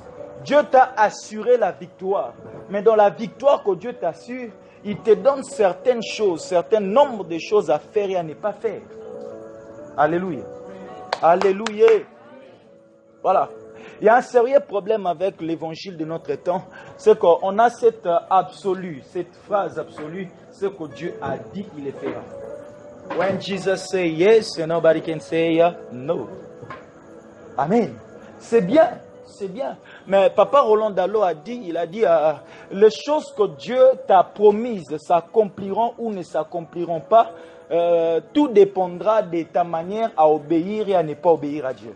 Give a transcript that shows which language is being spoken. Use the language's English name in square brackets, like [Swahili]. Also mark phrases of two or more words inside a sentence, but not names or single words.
[French] Dieu t'a assuré la victoire. Mais dans la victoire que Dieu t'assure, il te donne certaines choses, certain nombre de choses à faire et à ne pas faire. Alléluia. Alléluia. Voilà. Il y a un sérieux problème avec l'évangile de notre temps, c'est qu'on a cette phrase absolue, ce que Dieu a dit, il le fera. [English] When Jesus say yes, nobody can say no. [French] Amen. C'est bien, c'est bien. Mais Papa Roland Dallot a dit, les choses que Dieu t'a promises s'accompliront ou ne s'accompliront pas, tout dépendra de ta manière à obéir et à ne pas obéir à Dieu.